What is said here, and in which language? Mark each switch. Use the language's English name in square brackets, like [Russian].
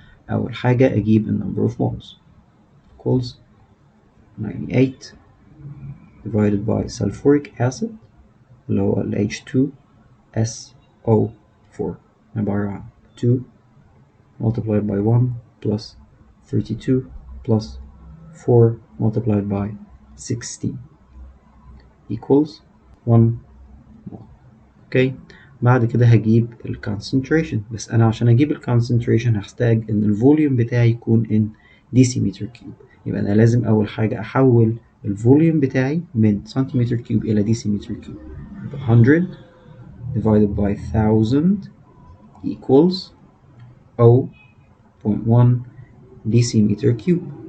[Arabic] أول حاجة أجيب [English] the number of moles equals 98 divided by sulfuric acid اللي هو ال H2SO4 عبارة عن 2 multiplied by 1 plus 32 plus 4 multiplied by 16 equals 1 mole. [Arabic] اوكي، بعد كده هجيب ال concentration، بس أنا عشان أجيب ال concentration هحتاج إن الفوليوم بتاعي يكون in decimeter cube، يبقى أنا لازم أول حاجة أحول الفوليوم بتاعي من سنتيمتر كيوب إلى decimeter cube. [English] 100 divided by 1000 equals 0.1 decimeter cube.